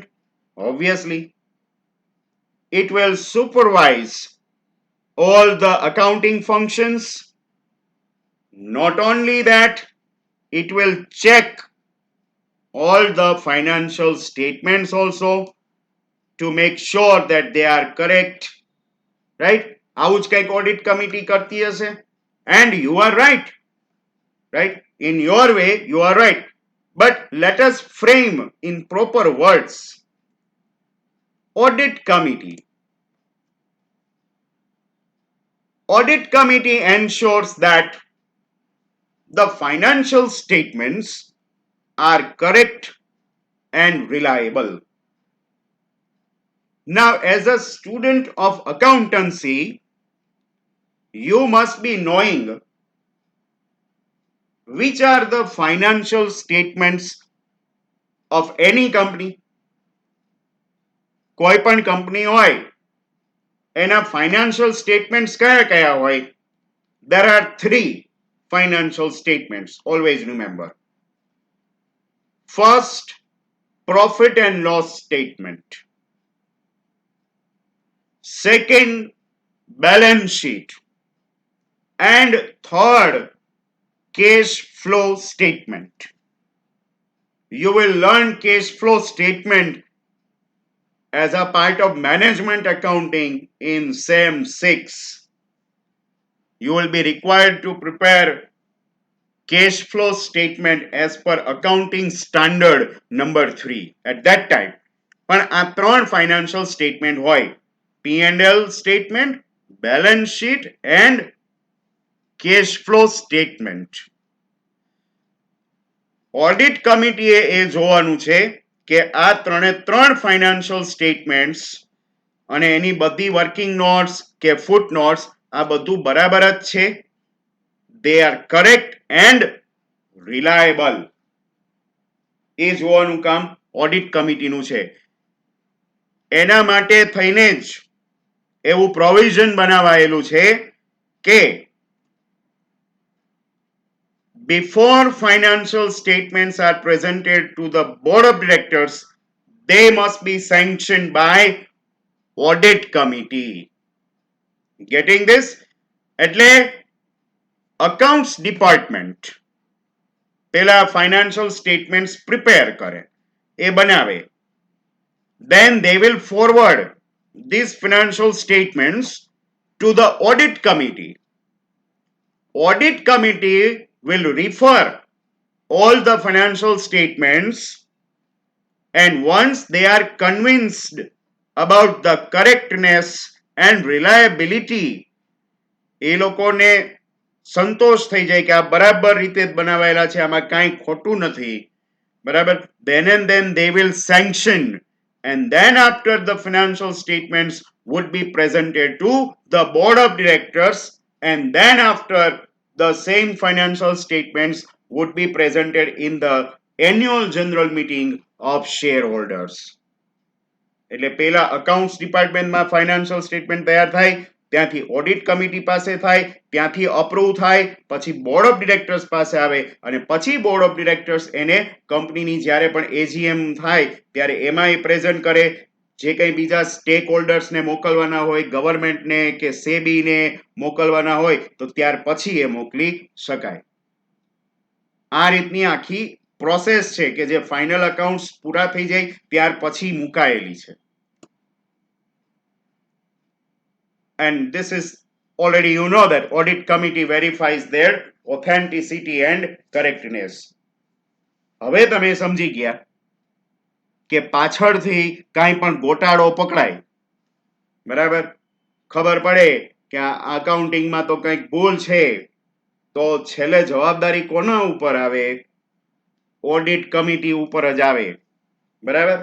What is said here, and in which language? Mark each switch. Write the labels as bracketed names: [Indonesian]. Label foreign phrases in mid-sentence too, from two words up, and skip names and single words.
[English] Obviously, it will supervise all the accounting functions. Not only that, it will check all the financial statements also to make sure that they are correct, right? [Gujarati] આવું જ કંઈક [English] audit committee [Gujarati] કરતી હશે. [English] And you are right, right? In your way, you are right. But let us frame in proper words. Audit committee. Audit committee ensures that the financial statements are correct and reliable. Now, as a student of accountancy, you must be knowing which are the financial statements of any company. [Gujarati] કોઈ પણ કંપની હોય એના [English] financial statements [Gujarati] કયા કયા હોય? [English] There are 3 financial statements, always remember. First, profit and loss statement. Second, balance sheet. And third, cash flow statement. You will learn cash flow statement as a part of management accounting in SEM 6. You will be required to prepare cash flow statement as per accounting standard number 3 at that time. [Gujarati] પણ આ ત્રણ [English] financial statement [Gujarati] હોય, [English] P&L statement, balance sheet and cash flow statement. audit committee [Gujarati] એ જોવાનું છે કે આ ત્રણે ત્રણ [English] financial statements [Gujarati] અને એની બધી [English] working notes [Gujarati] કે [English] foot notes [Gujarati] આ બધું બરાબર જ છે. [English] They are correct and reliable. [Gujarati] એ જોવાનું કામ [English] audit committee [Gujarati] છે. એના માટે થઈને જ એવું પ્રોવિઝન બનાવાયેલું છે કે [English] before financial statements are presented to the board of directors, they must be sanctioned by audit committee. Getting this? [Gujarati] એટલે [English] accounts department [Gujarati] પેલા [English] financial statements prepare [Gujarati] કરે, એ બનાવે. [English] Then they will forward these financial statements to the audit committee. Audit committee will refer all the financial statements, and once they are convinced about the correctness and reliability, [Gujarati] એ લોકોને સંતોષ થઈ જાય કે આ બરાબર રીતે બનાવાયેલા છે, આમાં કાંઈ ખોટું નથી, બરાબર. [English] Then and then they will sanction, and then after the financial statements would be presented to the board of directors, and then after the same financial statements would be presented in the annual general meeting of shareholders. [Gujarati] એટલે પેલા [English] accounts department financial statement [Gujarati] તૈયાર થાય, ત્યાંથી [English] audit committee [Gujarati] પાસે થાય, ત્યાંથી અપ્રૂવ થાય, પછી [English] board of directors [Gujarati] પાસે આવે અને પછી [English] board of directors [Gujarati] એને કંપનીની જ્યારે પણ એજીએમ થાય ત્યારે એમાં એ પ્રેઝન્ટ કરે. જે કંઈ બીજા [English] stake holders [Gujarati] મોકલવાના હોય, ગવર્મેન્ટને કે સેબીને મોકલવાના હોય તો ત્યાર પછી એ મોકલી શકાય. આ રીતની આખી પ્રોસેસ છે કે જે [English] final accounts [Gujarati] પૂરા થઈ જાય ત્યાર પછી મુકાયેલી છે. [English] And this is already you know that audit committee verifies their authenticity and correctness. [Gujarati] હવે તમે સમજી ગયા કે પાછળથી કાંઈ પણ ગોટાળો પકડાય, બરાબર, ખબર પડે કે આ અકાઉન્ટિંગમાં તો કંઈક ભૂલ છે, તો છેલ્લે જવાબદારી કોના ઉપર આવે? [English] audit committee [Gujarati] ઉપર જ આવે, બરાબર.